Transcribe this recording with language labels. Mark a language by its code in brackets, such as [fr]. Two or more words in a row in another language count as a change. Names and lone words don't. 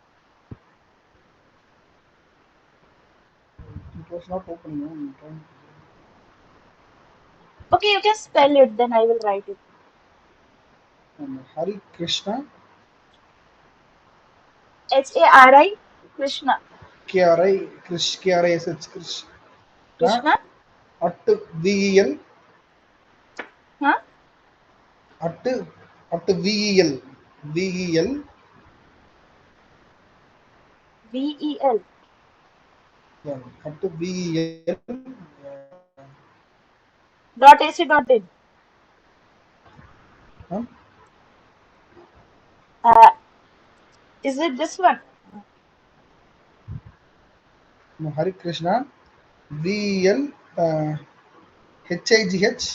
[en] It was not open, ma'am. Okay, you can spell it, then I will write it. Hari Krishna, Hari Krishna. KRI, Krish, KRISH, Krishna, Krishna? at VEL, Huh? at, at VEL, VEL, VEL. yeah, at VEL, Dot AC dot in. huh? Uh, is it this one? No, Hari Krishna, VEL, HIGH,